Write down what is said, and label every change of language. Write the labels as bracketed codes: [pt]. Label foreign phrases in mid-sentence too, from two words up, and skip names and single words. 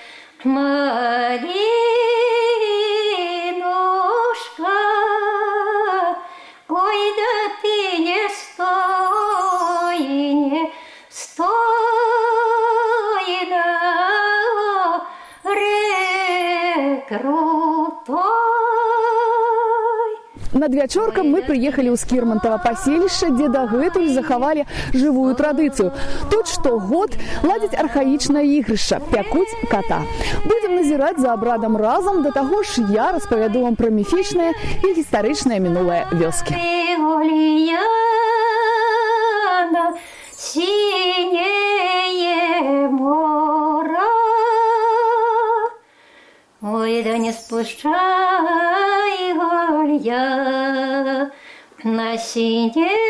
[ru] малинушка, ой, да ты не стой, не стой, на рек крутой. [be] Надвячоркам мы прыехалі ў Скірмантава паселішча, дзе дагэтуль захавалі жывую традыцыю. Тут штогод ладзяць архаічнае ігрышча, пякуць ката. Будзем назіраць за абрадам разам, да таго ж я распавяду вам пра міфічнае і гістарычнае мінулае вёскі. [ru] Ой, да не спущай, Голья, на синее